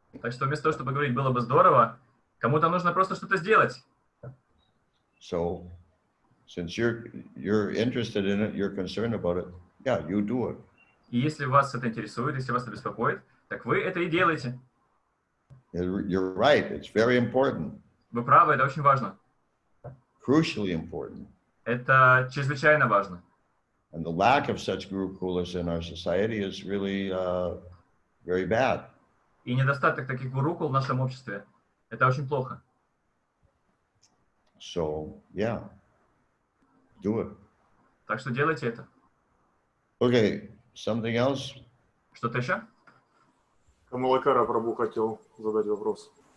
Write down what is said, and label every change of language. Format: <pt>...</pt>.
<ru>Так что вместо того, чтобы говорить было бы здорово, кому-то нужно просто что-то сделать.</ru> <en>So since you're interested in it, you're concerned about it, yeah, you do it.</en> <ru>И если вас это интересует, если вас это беспокоит, так вы это и делаете.</ru> <en>You're right, it's very important.</en> <ru>Вы правы, это очень важно.</ru> <en>Crucially important.</en> <ru>Это чрезвычайно важно.</ru> <en>And the lack of such gurukulas in our society is really very bad.</en> <ru>И недостаток таких гурукул в нашем обществе – это очень плохо.</ru> <en>So, yeah, do it.</en> <ru>Так что делайте это.</ru> <en>Okay, something else?</en> <ru>Что-то еще? Камалакара Прабху хотел задать вопрос.</ru>